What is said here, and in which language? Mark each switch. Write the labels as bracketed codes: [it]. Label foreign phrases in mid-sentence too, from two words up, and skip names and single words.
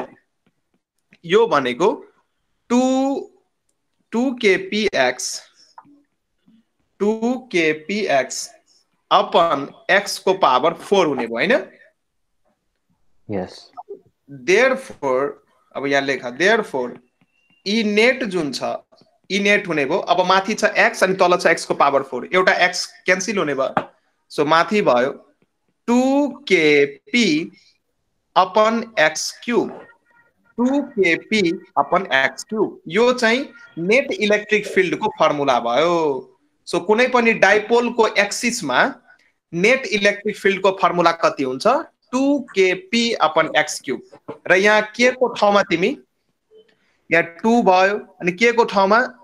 [ne] यो भनेको 2kpx अपन x को पावर 4 हुने भयो हैन? यस। देयरफोर अब यहाँ लेखा देयरफोर [en] E net [ne] जुन छ [en] E net [ne] हुने भयो। अब माथि छ x अनि तल छ x को पावर 4, एउटा x क्यान्सल हुने भयो। सो माथि भयो 2kp [en] upon x cube, [ne] 2kp [en] upon x cube. [ne] यो चाहिँ [en] net electric field [ne] को फर्मुला भयो। सो कुनै पनि डाइपोलको एक्सिसमा [en] net electric fieldको [ne] फर्मुला कति हुन्छ 2kp/x³ र यहाँ k को ठाउँमा तिमी यहाँ 2 भयो अनि k को ठाउँमा